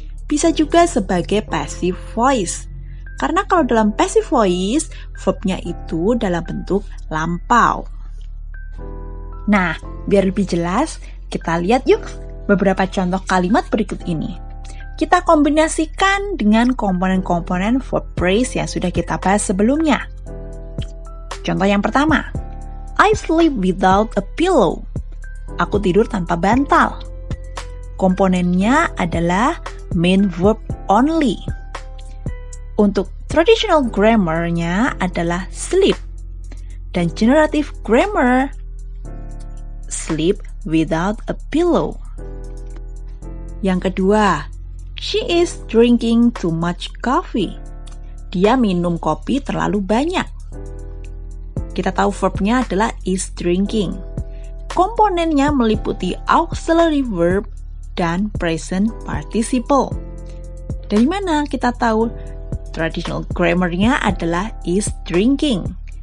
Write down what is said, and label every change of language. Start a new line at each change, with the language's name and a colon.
Indonesian: Bisa juga sebagai passive voice. Karena kalau dalam passive voice, verbnya itu dalam bentuk lampau. Nah, biar lebih jelas, kita lihat yuk beberapa contoh kalimat berikut ini. Kita kombinasikan dengan komponen-komponen verb phrase yang sudah kita bahas sebelumnya. Contoh yang pertama,
English: I sleep without a pillow.
Indonesian: Aku tidur tanpa bantal. Komponennya adalah main verb only. Untuk traditional grammar-nya adalah sleep. Dan generative grammar, sleep without a pillow. Yang kedua,
English: she is drinking too much coffee.
Indonesian: Dia minum kopi terlalu banyak. Kita tahu verbnya adalah is drinking. Komponennya meliputi auxiliary verb dan present participle. Dari mana kita tahu traditional grammar-nya adalah is drinking?